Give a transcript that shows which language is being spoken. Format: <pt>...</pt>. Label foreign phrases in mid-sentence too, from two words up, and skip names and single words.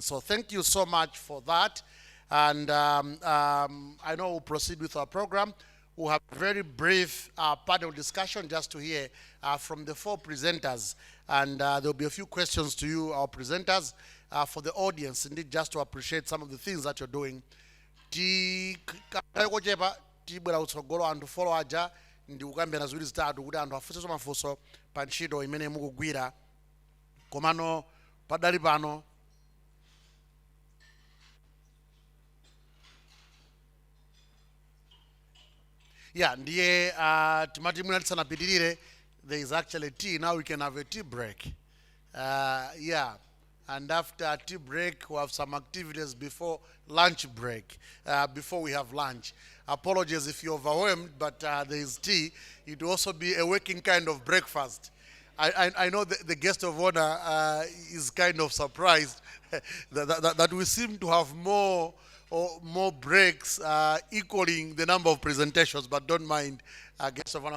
<en>So thank you so much for that. And I know we'll proceed with our program. We'll have a very brief panel discussion just to hear from the four presenters. And there'll be a few questions to you, our presenters, for the audience, indeed, just to appreciate some of the things that you're doing.</en> <ny>Tibwera utsogolo anthu follow aja ndi kukambira ziwiri zitatu kuti anthu afunsenso mafunso pa ntchito imene mukugwira. Komano padali pano ndiye timati mwina tisanapitirire,</ny> <en>there is actually tea. Now we can have a tea break. And after tea break, we have some activities before lunch break, before we have lunch. Apologies if you're overwhelmed, but there is tea. It will also be a working kind of breakfast. I know the guest of honor is kind of surprised that we seem to have more breaks equaling the number of presentations, but don't mind, guest of honor.</en>